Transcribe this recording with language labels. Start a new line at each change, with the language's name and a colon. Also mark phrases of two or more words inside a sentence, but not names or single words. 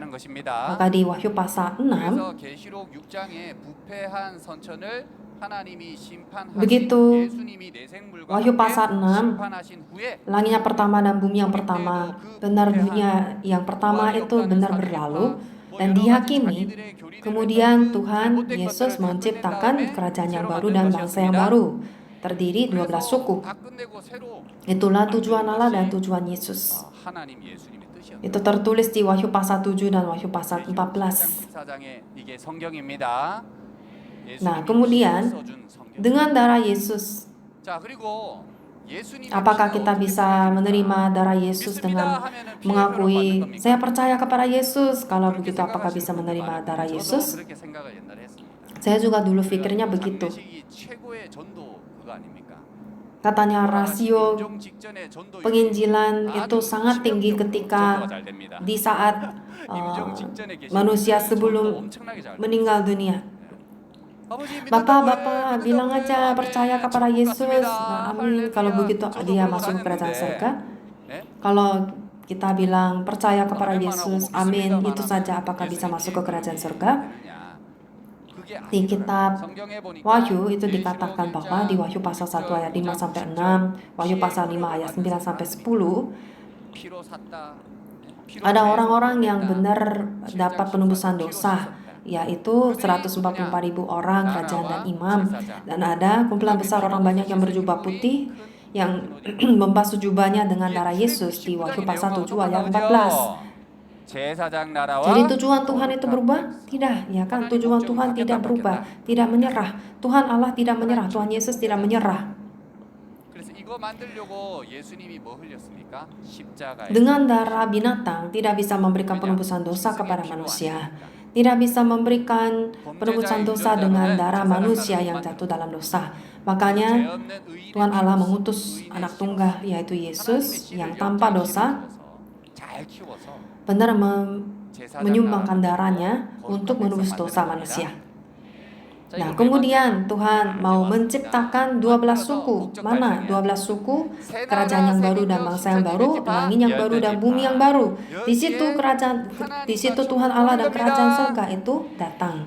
Indonesian: Maka di Wahyu pasal 6, begitu Wahyu pasal 6, langit yang pertama dan bumi yang pertama, benar dunia yang pertama itu benar berlalu, dan dihakimi. Kemudian Tuhan Yesus menciptakan kerajaan yang baru dan bangsa yang baru, terdiri 12 suku. Itulah tujuan Allah dan tujuan Yesus.
Korean: 하나님 예수님의 뜻이었다.
Indonesian: Itu tertulis di Wahyu pasal 7 dan Wahyu pasal 14.
Korean: 14장에 이게 성경입니다.
Indonesian: Nah, kemudian dengan darah Yesus,
Korean: 자, 그리고 예수님의
Indonesian: apakah
Korean: 피가
Indonesian: kita
Korean: 어떻게
Indonesian: bisa
Korean: 표현됩니까?
Indonesian: menerima darah Yesus dengan
Korean: 믿습니다 하면은 피해를
Indonesian: mengakui
Korean: 받는 겁니까?
Indonesian: saya percaya kepada Yesus? Kalau
Korean: 그렇게
Indonesian: begitu apakah bisa
Korean: 생각하시는
Indonesian: menerima
Korean: 분들
Indonesian: darah
Korean: 많은데
Indonesian: Yesus?
Korean: 저도 그렇게 생각을 옛날에 했습니다.
Indonesian: Saya juga dulu pikirnya begitu.
Korean: 장례식이 최고의 전도 그거 아닙니까?
Indonesian: Katanya rasio
Korean: 임종 직전에 전도
Indonesian: penginjilan
Korean: 아주
Indonesian: itu sangat tinggi
Korean: 치명적으로
Indonesian: ketika
Korean: 전도가 잘 됩니다.
Indonesian: di saat
Korean: 임종 직전에 계신
Indonesian: manusia
Korean: 분들은 전도
Indonesian: sebelum
Korean: 엄청나게 잘
Indonesian: meninggal dunia.
Korean: 아버지 믿는다고
Indonesian: Bapak,
Korean: 해,
Indonesian: bilang
Korean: 믿는다고
Indonesian: aja
Korean: 해,
Indonesian: percaya
Korean: 아멘,
Indonesian: kepada
Korean: 천국
Indonesian: Yesus.
Korean: 갔습니다.
Indonesian: Nah, amin. Kalau
Korean: 할렐루야.
Indonesian: begitu
Korean: 저도
Indonesian: dia
Korean: 그러고
Indonesian: masuk ke kerajaan
Korean: 다녔는데.
Indonesian: surga.
Korean: 네?
Indonesian: Kalau kita bilang percaya kepada
Korean: 아멘만
Indonesian: Yesus,
Korean: 하고
Indonesian: amin,
Korean: 믿습니다만
Indonesian: itu
Korean: 하면
Indonesian: saja apakah bisa
Korean: 예수님
Indonesian: masuk ke kerajaan
Korean: 계획이
Indonesian: surga?
Korean: 되느냐? 그게
Indonesian: Di kitab
Korean: 아니더라고요. 성경에 보니까
Indonesian: Wahyu itu
Korean: 계시록
Indonesian: dikatakan bahwa
Korean: 1장
Indonesian: di Wahyu pasal 1 ayat 5 sampai 6, 9, Wahyu pasal 5 ayat 9 sampai 10,
Korean: 피로 샀다. 피로
Indonesian: ada
Korean: 사서
Indonesian: orang-orang yang
Korean: 샀다.
Indonesian: benar
Korean: 실장
Indonesian: dapat penebusan dosa, yaitu 144.000 orang kerajaan dan imam. Dan ada kumpulan besar orang banyak yang berjubah putih yang membasuh jubahnya dengan darah Yesus di Wahyu pasal 7 ayat 14.
Korean: 제사장 나라와
Indonesian: Jadi tujuan Tuhan itu berubah? Tidak, ya kan? Tujuan Tuhan tidak berubah, tidak menyerah. Tuhan Allah tidak menyerah, Tuhan Yesus tidak menyerah.
Korean: 그래서 이거 만들려고 예수님이 뭐 흘렸습니까? 십자가에
Indonesian: Dengan darah binatang tidak bisa memberikan penebusan dosa kepada manusia. Tidak bisa memberikan penebusan dosa dengan darah manusia yang jatuh dalam dosa. Makanya Tuhan Allah mengutus anak tunggal yaitu Yesus yang tanpa dosa
Korean: 잘 키워서
Indonesian: benar menyumbangkan darahnya untuk menebus dosa manusia. Nah, kemudian Tuhan mau menciptakan 12 suku. Mana 12 suku? Kerajaan yang baru dan bangsa yang baru, langit yang baru dan bumi yang baru. Di situ Tuhan Allah dan kerajaan surga itu datang.